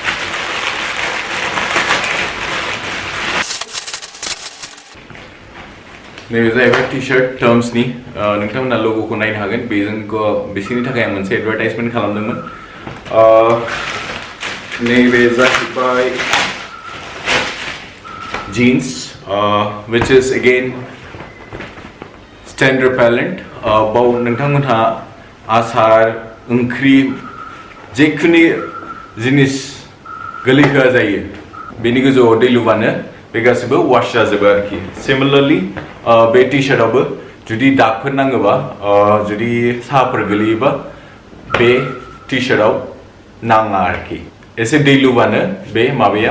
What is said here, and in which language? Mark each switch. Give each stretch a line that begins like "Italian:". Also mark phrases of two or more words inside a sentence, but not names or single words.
Bodo: नैबे जाहैबाय
English: T shirt
Bodo: टार्म्सनि नोंथांमोनहा ल'ग'खौ नायनो हागोन बेजों बिसोरनि थाखाय आं मोनसे एडभार्टाइजमेन्ट खालामदोंमोन नैबे जाहैबाय जीन्स
English: which is again stain repellent
Bodo: बाव नोंथांमोनहा आसार ओंख्रि जेखुनु जिनिस गोलैहोआ जायो बेनि गोजौआव दै लुबानो बे गासिबो वाश जाजोबो आरोखि सिमिलारलि बे
English: T shirt
Bodo: जुदि दागफोर नाङोबा जुदि साहाफोर गोलैयोबा बे
English: T shirt
Bodo: नाङा आरोखि एसे दै लुबानो बे माबाया